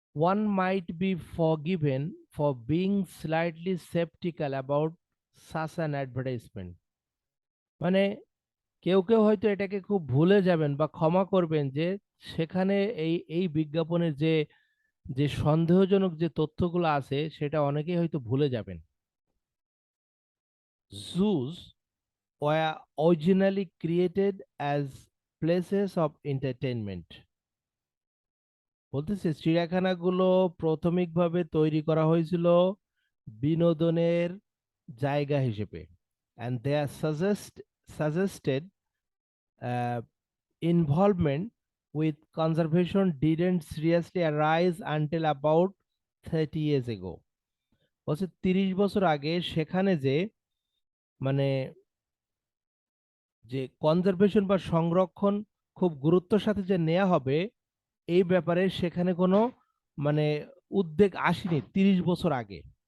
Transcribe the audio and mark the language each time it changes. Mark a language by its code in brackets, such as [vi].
[en] One might be forgiven for being slightly skeptical about such an advertisement, [bn] মানে কেউ কেউ হয়তো এটাকে খুব ভুলে যাবেন বা ক্ষমা করবেন যে সেখানে এই বিজ্ঞাপনের যে যে সন্দেহজনক যে তথ্যগুলো আছে সেটা অনেকেই হয়তো ভুলে যাবেন। [en] Zoos were originally created as places of entertainment, [bn] বলতেছে চিড়িয়াখানাগুলো প্রাথমিকভাবে তৈরি করা হয়েছিল বিনোদনের জায়গা হিসেবে, [en] and they are suggested uh, involvement with conservation didn't seriously arise until about 30 years ago. [bn] বলছে 30 বছর আগে সেখানে যে মানে যে কনজারভেশন বা সংরক্ষণ খুব গুরুত্বের সাথে যে নেওয়া হবে এই ব্যাপারে সেখানে কোনো মানে উদ্বেগ আসেনি 30 বছর আগে।